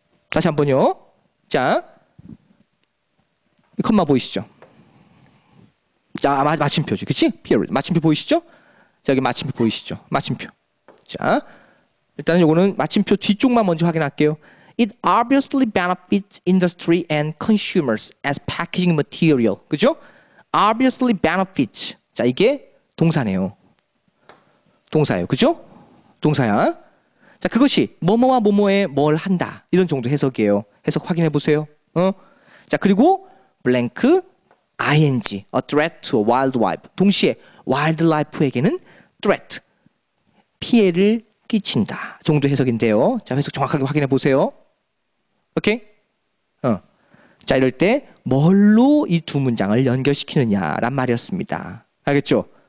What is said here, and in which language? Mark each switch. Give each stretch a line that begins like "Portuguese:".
Korean: 다시 한번요. 자, 이 컴마 보이시죠? 자, 마침표지. 그치? period. 마침표 보이시죠? 자, 여기 마침표 보이시죠? 마침표. 자, 일단은 요거는 마침표 뒤쪽만 먼저 확인할게요.
English: It obviously benefits industry and consumers as packaging material.
Korean: 그죠?
English: Obviously benefits.
Korean: 자, 이게 동사네요. 동사예요. 그죠? 동사야. 자, 그것이 뭐뭐와 뭐뭐에 뭘 한다. 이런 정도 해석이에요. 해석 확인해 보세요.
English: 자, 그리고 blank ing, a threat to a wildlife.
Korean: 동시에 wildlife에게는 threat, 피해를 끼친다 정도 해석인데요. 자, 해석 정확하게 확인해 보세요. 오케이? 자, 이럴 때 뭘로 이 두 문장을 연결시키느냐란 말이었습니다. 알겠죠?